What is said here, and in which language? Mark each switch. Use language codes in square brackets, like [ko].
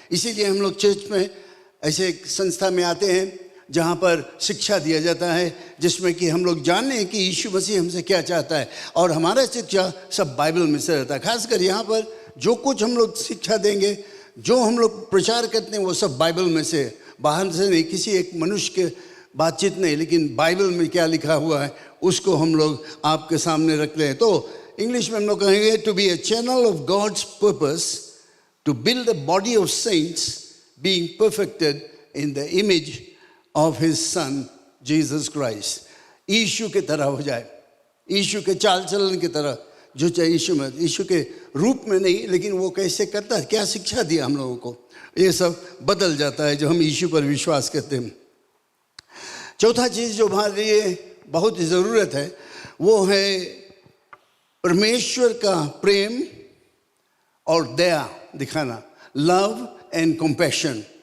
[hi] इसीलिए हम लोग चर्च में ऐसे एक संस्था में आते हैं जहाँ पर शिक्षा दिया जाता है, जिसमें कि हम लोग जाने कि यीशु मसीह हमसे क्या चाहता है, और हमारा शिक्षा सब बाइबल में से रहता है। खासकर यहाँ पर जो कुछ हम लोग शिक्षा देंगे, जो हम लोग प्रचार करते हैं, वो सब बाइबल में से, बाहर से नहीं, किसी एक मनुष्य के बातचीत नहीं, लेकिन बाइबल में क्या लिखा हुआ है उसको हम लोग आपके सामने रख रहे हैं। तो इंग्लिश में हम लोग कहेंगे [en] To be a channel of God's purpose to build a body of saints being perfected in the image of his son Jesus Christ। [hi] यीशु के तरह हो जाए, यीशु के चाल चलन की तरह, जो चाहे यीशु के रूप में नहीं, लेकिन वो कैसे करता है, क्या शिक्षा दिया हम लोगों को, ये सब बदल जाता है जो हम यीशु पर विश्वास करते हैं। चौथा चीज़ जो हमारे लिए बहुत ही ज़रूरत है, वो है परमेश्वर का प्रेम और दया दिखाना, [en] Love and compassion.